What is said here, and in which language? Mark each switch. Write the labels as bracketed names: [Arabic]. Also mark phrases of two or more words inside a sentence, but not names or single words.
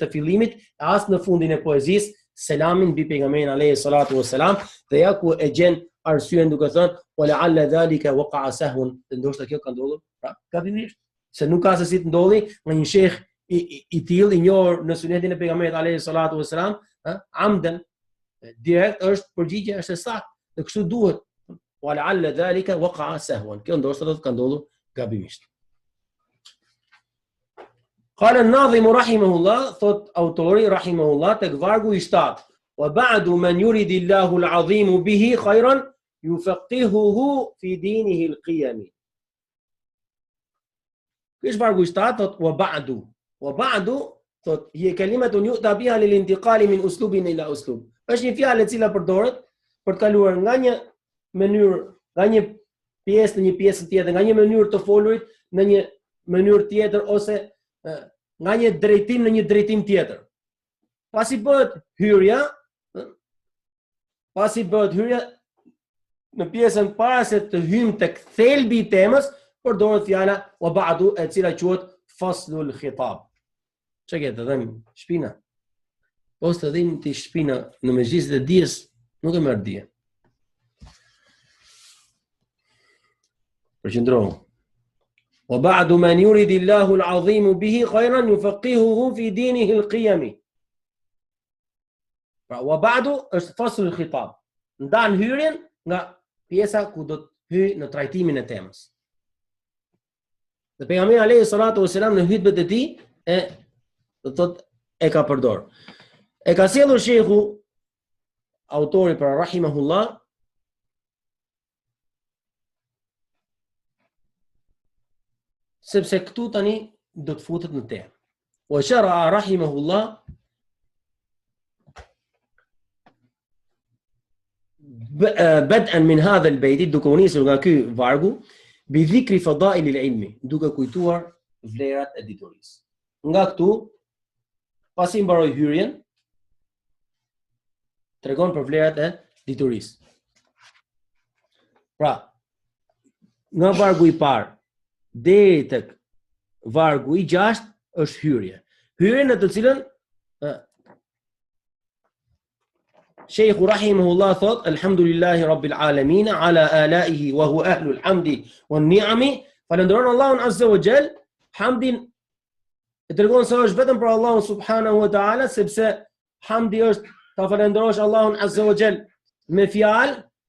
[Albanian] fillimit, as në fundin e poezisë selamin mbi pejgamberin [Arabic] عليه الصلاة والسلام, [Albanian] dhe ja ku e gjen arsyen duke thënë [Arabic] ولعل ذلك وقع سهوا, [Albanian] ndoshta kjo ka ndodhur pra gabimisht, se nuk ka se si të ndodhi nga një sheh i tillë i njohur në sunetin e pejgamberit [Arabic] عليه الصلاة والسلام, [Albanian] amdan direkt është përgjigje është e saktë, dhe kështu duhet. [Arabic] ولعل ذلك وقع سهوا, [Albanian] kjo ndoshta do të ka ndodhur gabimisht. [Arabic] قال الناظم رحمه الله, [Albanian] thot autori rahimahullah tek vargu i 7, [Arabic] وبعد من يرد الله العظيم به خيرا يفقهه في دينه القيام. [Albanian] Kish vargu i 7 thot [Arabic] وبعد thot هي كلمة يؤتى بها للانتقال من أسلوب إلى أسلوب. [Albanian] Është një fjalë e cila përdoret për të kaluar nga një mënyrë, nga një pjesë në një pjesë tjetër, nga një mënyrë të folurit në një mënyrë tjetër ose nga një drejtim në një drejtim tjetër. Pasi bëhet hyrja në pjesën para se të hyjmë tek thelbi i temës, përdoret fjala [Arabic] وبعد, [Albanian] e cila quhet [Arabic] فصل الخطاب. [Albanian] Çka ke të them shpina? Po të dhim ti shpina në mezhlisë të dijes, nuk e merr dije. Përqendrohu. [Arabic] وبعد من يرد الله العظيم به خيرا يفقهه في دينه القيام. [Albanian] Pra [Arabic] وبعد [Albanian] është [Arabic] فصل الخطاب. [Albanian] Ndan hyrjen nga pjesa ku do të hyj në trajtimin e temës. Dhe pejgamberi [Arabic] عليه الصلاة والسلام [Albanian] në hutbet e tij e ka përdor. E ka sjellur shehu autori për rahimahullah sepse këtu tani do të futet në temë. [Arabic] وشرع رحمه الله بدءا من هذا البيت [Albanian] duke u nisur nga ky vargu [Arabic] بذكر فضائل العلم, [Albanian] duke kujtuar vlerat e diturisë. Nga këtu pasi mbaroi hyrjen tregon për vlerat e diturisë. Pra, nga vargu i parë deri tek vargu i 6 është hyrje. Hyrje në të cilën Sheikhu rahimahullah thot, [Arabic] الحمد لله رب العالمين على عليه وهو أهل الحمد والنعم, [Albanian] falendron Allahun [Arabic] عز وجل, [Albanian] hamdin e tregon se është vetëm për Allahun [Arabic] سبحانه وتعالى, [Albanian] sepse hamdi është ta falenderosh Allahun [Arabic] عز وجل [Albanian] me fjalë,